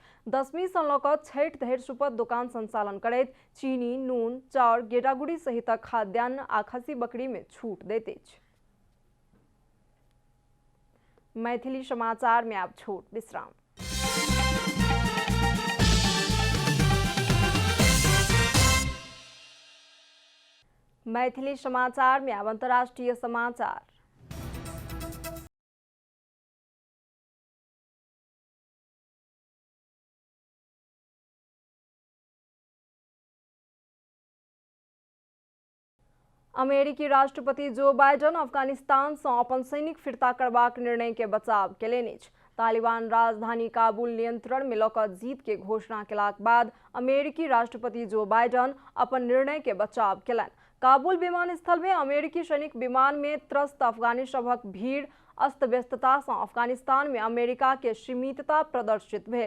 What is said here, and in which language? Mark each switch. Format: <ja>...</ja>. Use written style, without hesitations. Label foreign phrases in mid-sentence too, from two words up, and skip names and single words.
<mai>दशमी सँ लऽ कऽ छठि धरि सुपथ दुकान संचालन करैत चीनी, नून, चाउर, गेटागुड़ी सहित खाद्यान्न आ खस्सी बकरी में छूट दैत अछि। मैथिली समाचार में अब छोट विश्राम। मैथिली समाचार में अब अंतर्राष्ट्रीय समाचार। अमेरिकी राष्ट्रपति जो बाइडन अफगानिस्तान से अपन सैनिक फिरता करबाक निर्णय के बचाव केलनि अछि। तालिबान राजधानी काबुल नियंत्रण में लऽ कऽ जीत के घोषणा केलाक बाद अमेरिकी राष्ट्रपति जो बाइडन अपन निर्णय के बचाव केलनि। काबुल विमानस्थल में अमेरिकी सैनिक विमान में त्रस्त अफगानी सभक भीड़ अस्त व्यस्तता से अफगानिस्तान में अमेरिका के सीमितता प्रदर्शित भेल।</mai>